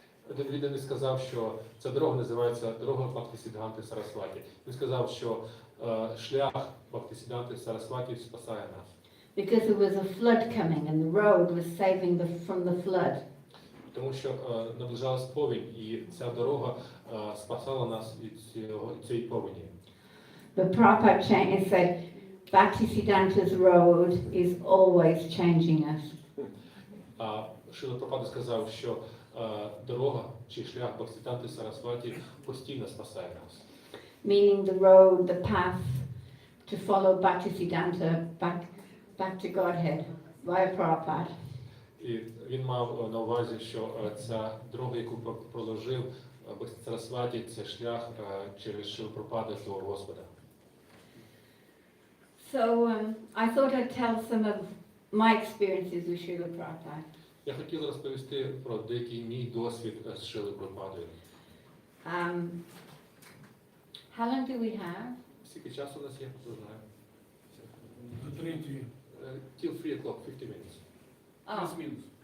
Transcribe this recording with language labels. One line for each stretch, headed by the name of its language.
Ukrainian: Один відданий сказав, що ця дорога називається дорога Бхактисіддханти Сарасваті. Він сказав, що шлях Бхактисіданти Сарасваті спасає нас.
English: Because there was a flood coming and the road was saving from the flood.
Ukrainian: Тому що наближалась повінь, і ця дорога спасала нас від цієї повені.
English: But Prabhupada said, Bhaktisiddhanta's road is always changing us.
Ukrainian: Шріла Прабхупада сказав, що дорога чи шлях Бхактисіданти Сарасваті постійно спасає нас.
English: Meaning the road, the path to follow Bhaktisiddhanta back to Godhead via Prabhupada.
Ukrainian: І він мав на увазі, що ця дорога, яку проложив Сарасваті, це шлях через Шрілу Прабхупаду до Господа.
English: So I thought I'd tell some of my experiences with Srila Prabhupada.
Ukrainian: Я хотів розповісти про деякий мій досвід з Шрілою Прабхупадою.
English: How long do we have?
Ukrainian: Скільки часу у нас є, хто знає? До 3.
English: Till 3 o'clock, 50 minutes. Oh,
Ukrainian: Плюс-мінус.